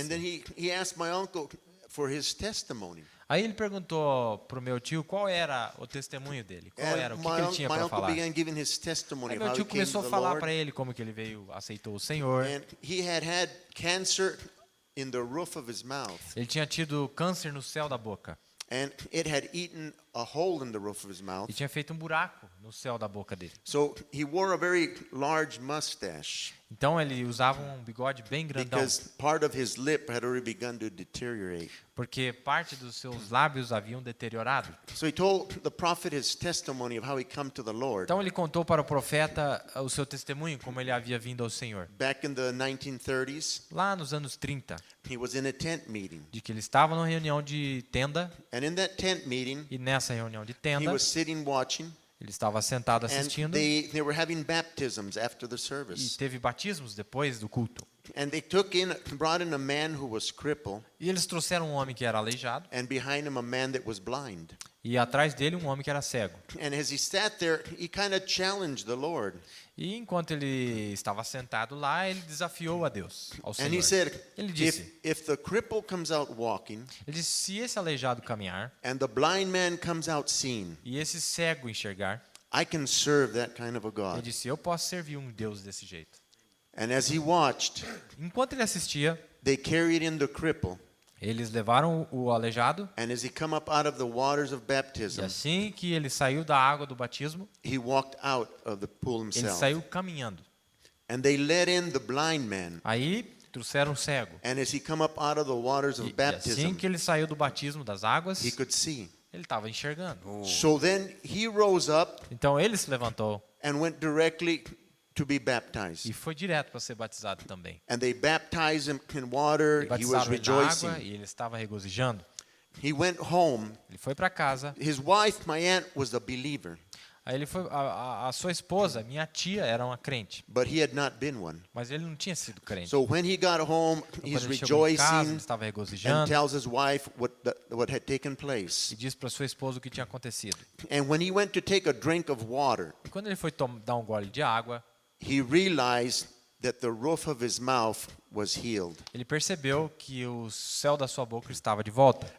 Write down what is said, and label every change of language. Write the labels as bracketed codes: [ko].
[en] And then he asked my uncle for his testimony. [pt] Aí ele perguntou pro meu tio qual era o testemunho dele, qual era, o que ele tinha [en] My [pt] para [en] uncle [pt] falar. [en] began giving his testimony [pt] Aí [en] of [pt] meu [en] how he [pt] tio [en] came to [pt] começou a [en] the [pt] falar [en] Lord. [pt] para ele como que ele veio, aceitou o Senhor. [en] And he had cancer in the roof of his mouth. [pt] Ele tinha tido câncer no céu da boca [en] And it had eaten a hole in the roof of his mouth. [pt] e tinha feito um buraco no céu da boca dele. [en] So he wore a very large mustache [pt] Então ele usava um bigode bem grandão, [en] because part of his lip had already begun to deteriorate. [pt] porque parte dos seus lábios haviam deteriorado. [en] So he told the prophet his testimony of how he come to the Lord. [pt] Então ele contou para o profeta o seu testemunho, como ele havia vindo ao Senhor. [en] Back in the 1930s, [pt] Lá nos anos 30, [en] he was in a tent meeting. [pt] de que ele estava numa reunião de tenda, [en] And in that tent meeting, [pt] e nessa reunião de [en] he [pt] tenda, [en] was sitting watching, [pt] ele estava sentado [en] and [pt] assistindo [en] they were having baptisms after the [pt] e [en] service. [pt] teve batismos depois do culto. [en] And they brought in a man who was crippled, [pt] E eles trouxeram um homem que era aleijado [en] and behind him a man that was blind. [pt] e atrás dele um homem que era cego. [en] And as he sat there, he kind of challenged the Lord. [pt] E enquanto ele estava sentado lá, ele desafiou a Deus, ao [en] And he said, [pt] Ele disse, [en] if the cripple comes out walking, [pt] ele disse, se esse aleijado caminhar [en] and the blind man comes out seeing, [pt] e esse cego enxergar, [en] I can serve that kind of a [pt] ele [en] God. [pt] disse, eu posso servir um Deus desse jeito. [en] And as he watched, [pt] Enquanto ele assistia, [en] they carried in the cripple. [pt] eles levaram o aleijado [en] And as he come up out of the waters of [pt] e [en] baptism, [pt] assim que ele saiu da água do batismo, [en] he walked out of the pool [pt] ele [en] himself. [pt] saiu caminhando. [en] And they let in the blind man. [pt] Aí trouxeram um cego. [en] And as he come up out of the waters of [pt] E assim [en] baptism, [pt] que ele saiu do batismo das águas, [en] he could see. [pt] ele estava enxergando. [en] So then he rose up [pt] Então ele se levantou [en] and went directly to be baptized. [pt] e foi direto para ser batizado também. [en] And they baptized him in water. [pt] E [en] He was [pt] batizaram ele na água [en] rejoicing. [pt] e ele estava regozijando. [en] He went home. [pt] Ele foi para casa. [en] His wife, my aunt, was a believer, [pt] Aí ele foi, a sua esposa, minha tia, era uma crente, [en] but he had not been one. [pt] mas ele não tinha sido crente. [en] So when he got home, [pt] Então, [en] he's [pt] quando ele chegou em casa, ele [en] rejoicing [pt] estava [en] and [pt] regozijando [en] tells his wife what had taken place. [pt] e disse para sua esposa o que tinha acontecido. [en] And when he went to take a drink of water, [pt] E quando ele foi dar um gole de água, [en] he realized that the roof of his mouth was healed. [pt] ele percebeu que o céu da sua boca estava de volta.